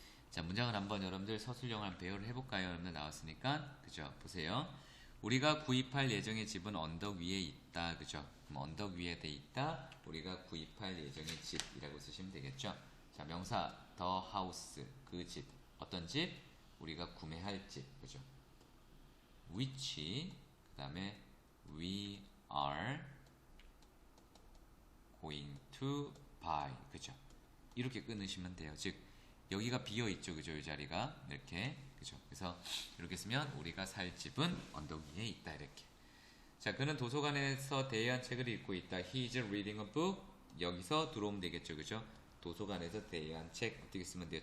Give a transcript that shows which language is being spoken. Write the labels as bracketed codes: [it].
[ko] 자, 문장을 한번 여러분들 서술형을 한번 배열을 해볼까요? 여러분들 나왔으니까, 그죠? 보세요. 우리가 구입할 예정의 집은 언덕 위에 있다, 그죠? 그럼 언덕 위에 돼 있다. 우리가 구입할 예정의 집이라고 쓰시면 되겠죠? 자, 명사 the house, 그 집. 어떤 집? 우리가 구매할 집, 그죠? [en] which, [ko] 그 다음에 [en] we are going to buy, 그죠? [ko] 이렇게 끊으시면 돼요. 즉 여기가 비어 있죠, 그죠? 이 자리가 이렇게, 그죠? 그래서 이렇게 쓰면 우리가 살 집은 언덕 위에 있다, 이렇게. 자, 그는 도서관에서 대여한 책을 읽고 있다. [en] He is reading a book. [ko] 여기서 들어오면 되겠죠, 그죠? 도서관에서 대여한 책 어떻게 쓰면 돼요?